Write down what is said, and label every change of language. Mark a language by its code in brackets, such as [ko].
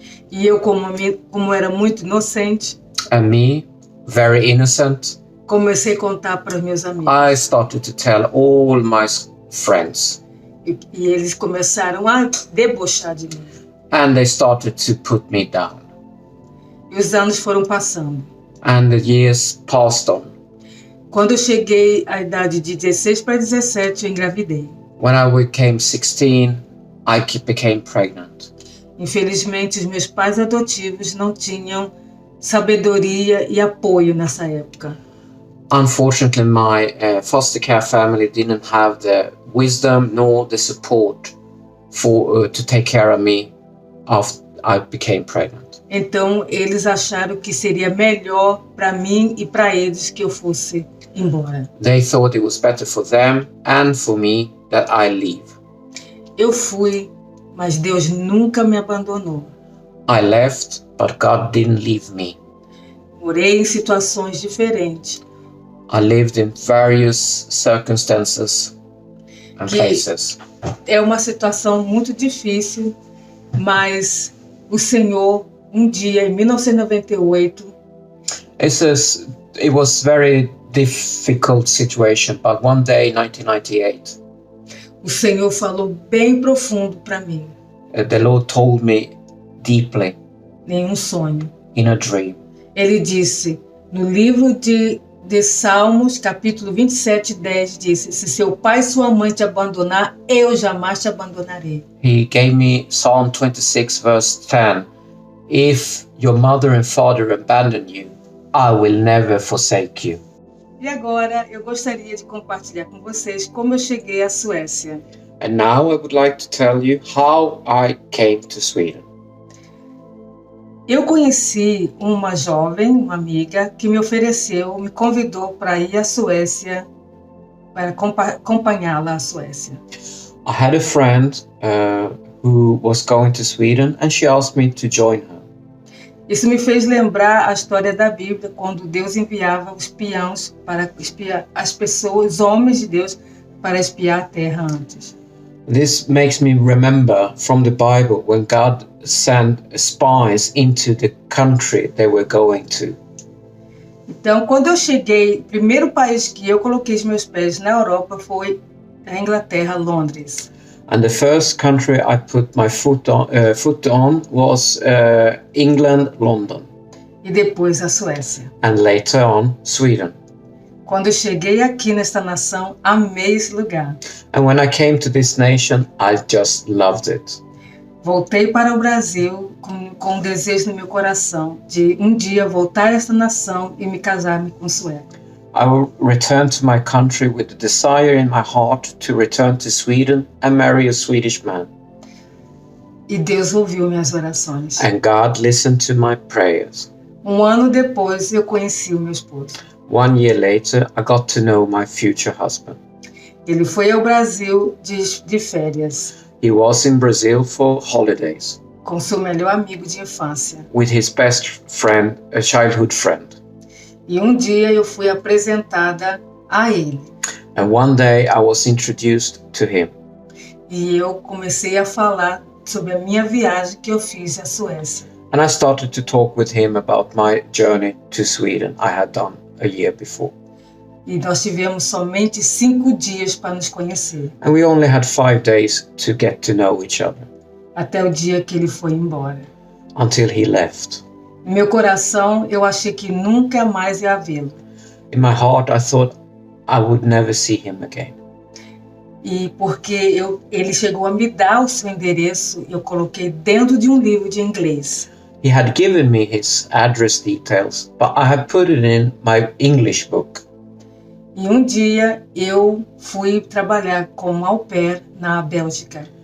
[pt] E eu, como era muito inocente, [en] And me, very innocent, [pt] comecei a contar para os meus amigos. [en] I started to tell all my friends. [pt] E eles começaram a debochar de mim. [en] And they started to put me down. [pt] E os anos foram passando. [en] And the years passed on. [pt] Quando eu cheguei à idade de 16 para 17, eu engravidei. [en] When I became 16, I became pregnant. [pt] Infelizmente, os meus pais adotivos não tinham sabedoria e apoio nessa época. [en] Unfortunately, my foster care family didn't have the wisdom nor the support to take care of me after I became pregnant. [pt] Então, eles acharam que seria melhor para mim e para eles que eu fosse embora. [en] They thought it was better for them and for me that I leave. [pt] Eu fui, mas Deus nunca me abandonou. [en] I left, but God didn't leave me. [pt] Morei em situações diferentes. [en] I lived in various circumstances and places. [pt] É uma situação muito difícil, mas o Senhor, um dia, em 1998, [en] It was very difficult situation, but one day, 1998, [pt] o Senhor falou bem profundo para mim, [en] the Lord told me deeply [pt] em um sonho. [en] in a dream. [pt] Ele disse, no livro de Salmos, capítulo 27, 10, disse, se seu pai e sua mãe te abandonar, eu jamais te abandonarei. [en] He gave me Psalm 26 verse 10. If your mother and father abandon you, I will never forsake you. [pt] E agora eu gostaria de compartilhar com vocês como eu cheguei à Suécia. [en] And now I would like to tell you how I came to Sweden. [pt] Eu conheci uma jovem, uma amiga, que me convidou para ir à Suécia, para acompanhá-la à Suécia. [en] I had a friend who was going to Sweden and she asked me to join her. [pt] Isso me fez lembrar a história da Bíblia, quando Deus enviava os espiões para espiar as pessoas, os homens de Deus, para espiar a terra antes. [en] This makes me remember from the Bible when God sent spies into the country they were going to. [pt] Então, quando eu cheguei, o primeiro país que eu coloquei os meus pés na Europa foi a Inglaterra, Londres. [en] And the first country I put my foot on was England, London. [pt] E depois a Suécia. [en] And later on, Sweden. [pt] Quando eu cheguei aqui nesta nação, amei esse lugar. [en] And when I came to this nation, I just loved it. [pt] Voltei para o Brasil com um desejo no meu coração de um dia voltar a esta nação e me casar com um sueco. [en] I will return to my country with the desire in my heart to return to Sweden and marry a Swedish man. [pt] E Deus ouviu minhas orações. [en] And God listened to my prayers. [pt] Um ano depois, eu conheci o meu esposo. [en] 1 year later, I got to know my future husband. [pt] Ele foi ao Brasil de férias. [en] He was in Brazil for holidays [pt] com seu melhor amigo de infância. [en] with his best friend, a childhood friend. [pt] E um dia eu fui apresentada a ele. [en] And one day I was introduced to him. [pt] E eu comecei a falar sobre a minha viagem que eu fiz à Suécia. [en] And I started to talk with him about my journey to Sweden I had done a year before. [pt] E nós tivemos somente 5 dias para nos conhecer. [en] And we only had 5 days to get to know each other [pt] Até o dia que ele foi embora. [en] until he left. [pt] Em meu coração, eu achei que nunca mais ia vê-lo. [en] In my heart, I thought I would never see him again. [pt] E porque ele chegou a me dar o seu endereço, eu coloquei dentro de um livro de inglês. [en] He had given me his address details, but I had put it in my English book. [pt] E um dia eu fui trabalhar como au pair na Bélgica.